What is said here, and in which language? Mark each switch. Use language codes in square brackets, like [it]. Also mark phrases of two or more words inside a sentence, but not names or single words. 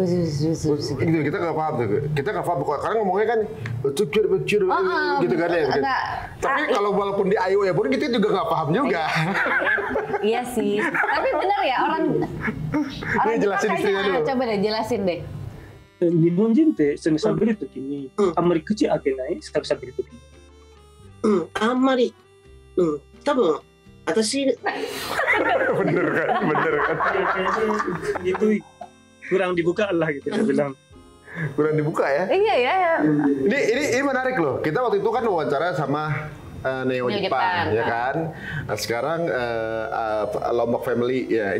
[id] gitu, kita nggak paham tuh. Kita nggak paham karena ngomongnya kan gitu kan ya. Tapi kalau walaupun di I, U, E pun kita juga nggak paham juga. Iya sih. Tapi benar ya orang jelasin istrinya dulu. Coba deh jelasin deh. [ja] 日本人って喋るときにあんまり口開けない喋るときに。あんまり、多分私 [id] bener kan itu kurang dibuka lah gitu dia bilang. Kurang dibuka ya. Iya ya. Ini menarik loh. Kita waktu itu kan wawancara sama Neo Jepang ya kan. Nah, sekarang Lombok Family ya.